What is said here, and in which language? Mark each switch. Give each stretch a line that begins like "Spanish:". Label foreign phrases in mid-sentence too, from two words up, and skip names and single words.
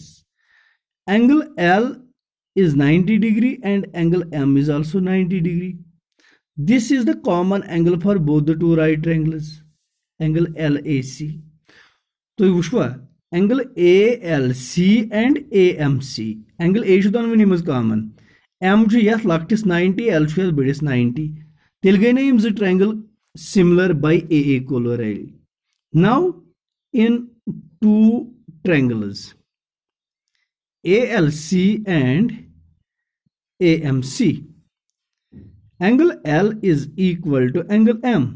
English: Angle L is 90 degree and angle M is also 90 degree। This is the common angle for both the two right triangles, angle LAC।
Kashmiri: तो वुशवा angle ALC and AMC, angle A छु
Hindi: दोनों में कॉमन,
Kashmiri: M छु यथ लक्टिस 90, L छु यथ बड़िस 90, तेल गई ना यम
English: triangle similar by AA corollary. Now in two triangles ALC and AMC, Angle L is equal to angle M.